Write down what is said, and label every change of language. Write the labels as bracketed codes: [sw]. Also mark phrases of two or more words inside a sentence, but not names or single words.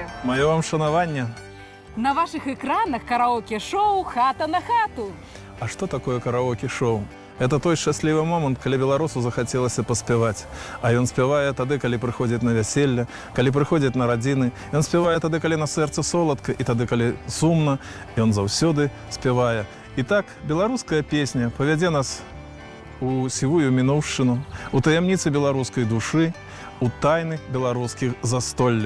[be] Мое вам шанаванне. [ru] На ваших экранах караоке-шоу «Хата на хату». А что такое караоке-шоу? Это той счастливый момент, [be] калі беларусу захацелася паспяваць. А ён спявае тады, калі прыходзіць на вяселле, калі прыходзіць на радзіны. Ён спявае тады, калі на сэрцы соладка, і тады, калі сумна. Ён заўсёды спявае. І так, беларуская песня павядзе нас у сівую мінуўшчыну, у таямніцы беларускай душы, у тайны беларускіх застолляў.